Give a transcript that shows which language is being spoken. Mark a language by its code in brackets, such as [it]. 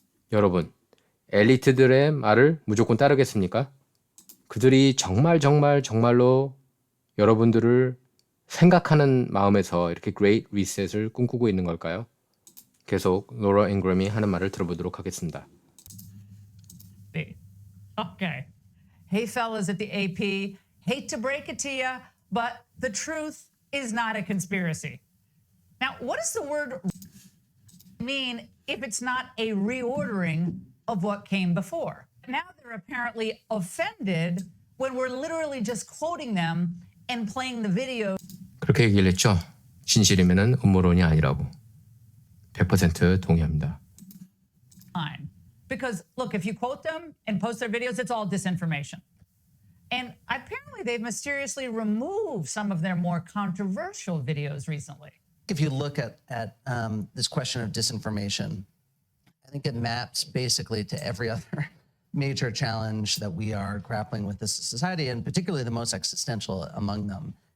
[ko] 여러분, 엘리트들의 말을 무조건 따르겠습니까? 그들이 정말로 여러분들을 생각하는 마음에서 이렇게 Great Reset을 꿈꾸고 있는 걸까요? 계속 로라 잉그램이 하는 말을 들어보도록 하겠습니다. [en] Okay. Hey, fellas at the AP, hate to break it to you, but the truth is not a conspiracy. Now, what does the word mean if it's not a reordering of what came before? Now they're apparently offended when we're literally just quoting them and playing the video. [ko] 그렇게 얘기를 했죠. 진실이면은 음모론이 아니라고. 100% 동의합니다. [en] Because look, if you quote them and post their videos, it's all disinformation. And apparently they've mysteriously removed some of their more controversial videos recently. If you look at this question of disinformation, I think it maps basically to every other major challenge that we are grappling with as a society, and particularly the most existential among them.